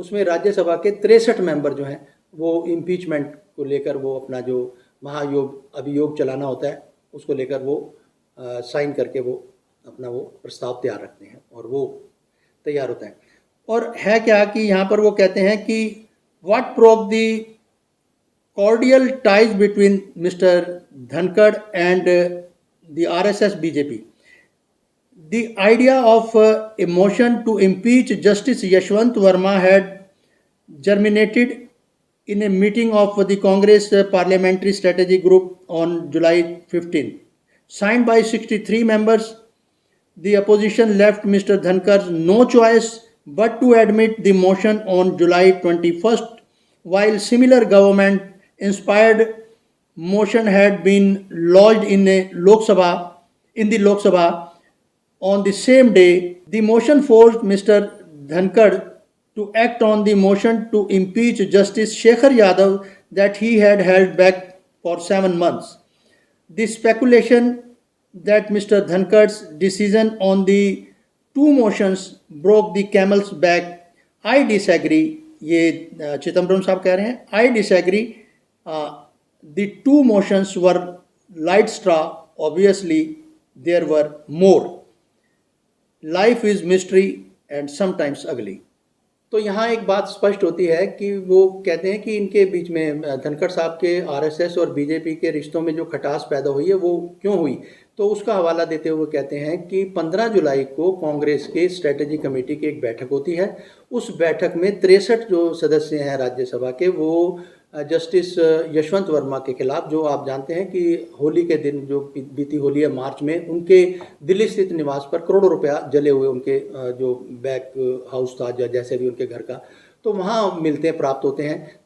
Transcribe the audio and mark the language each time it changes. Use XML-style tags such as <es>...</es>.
<hi>उसमें राज्यसभा के 63 मेंबर जो हैं वो इम्पीचमेंट को लेकर वो अपना जो महायोग अभियोग चलाना होता है उसको लेकर वो साइन करके वो अपना वो प्रस्ताव तैयार रखते हैं और वो तैयार होता है। और है क्या कि यहाँ पर वो कहते हैं कि</hi> <en>What broke the cordial ties between mister Dhankhar and the RSS BJP. The idea of a motion to impeach Justice Yashwant Verma had germinated in a meeting of the Congress Parliamentary Strategy Group on July 15. Signed by 63 members, the opposition left Mr. Dhankar no choice but to admit the motion on July 21st, while similar government-inspired motion had been lodged in the Lok Sabha on the same day. The motion forced Mr. Dhankar to act on the motion to impeach Justice Shekhar Yadav that he had held back for 7 months. The speculation that Mr. Dhankar's decision on the 2 motions broke the camel's back, I disagree.</en> <hi>ये चिदम्बरम साहब कह रहे हैं,</hi> <en>I disagree. The 2 motions were light straw. Obviously, there were more. Life is mystery and sometimes ugly.</en> <hi>तो यहाँ एक बात स्पष्ट होती है कि वो कहते हैं कि इनके बीच में धनखड़ साहब के आरएसएस और बीजेपी के रिश्तों में जो खटास पैदा हुई है वो क्यों हुई, तो उसका हवाला देते हुए कहते हैं कि 15 जुलाई को कांग्रेस के स्ट्रेटेजी कमेटी की एक बैठक होती है। उस बैठक में 63 जो सदस्य हैं राज्यसभा के, वो जस्टिस यशवंत वर्मा के खिलाफ, जो आप जानते हैं कि होली के दिन जो बीती होली है मार्च में, उनके दिल्ली स्थित निवास पर करोड़ों रुपया जले हुए उनके जो बैक हाउस था जैसे भी उनके घर का, तो वहाँ मिलते हैं, प्राप्त होते हैं।</hi>